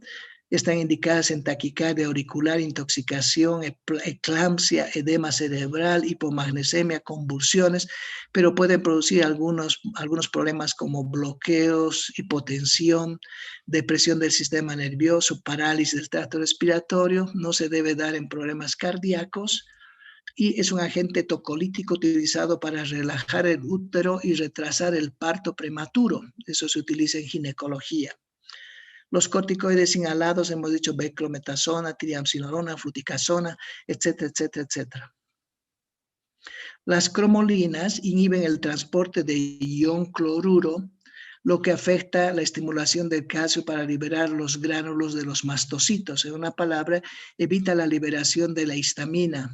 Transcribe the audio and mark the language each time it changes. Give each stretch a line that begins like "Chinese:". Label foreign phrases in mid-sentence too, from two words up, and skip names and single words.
Spanish: Están indicadas en taquicardia auricular, intoxicación, eclampsia, edema cerebral, hipomagnesemia, convulsiones, pero pueden producir algunos problemas como bloqueos, hipotensión, depresión del sistema nervioso, parálisis del tracto respiratorio. No se debe dar en problemas cardíacos. Y es un agente tocolítico utilizado para relajar el útero y retrasar el parto prematuro. Eso se utiliza en ginecología. Los corticoides inhalados, hemos dicho beclometasona, triamcinolona, fluticasona, etcétera, etcétera, etcétera. Las cromolinas inhiben el transporte de ion cloruro, lo que afecta la estimulación del calcio para liberar los gránulos de los mastocitos. En una palabra, evita la liberación de la histamina.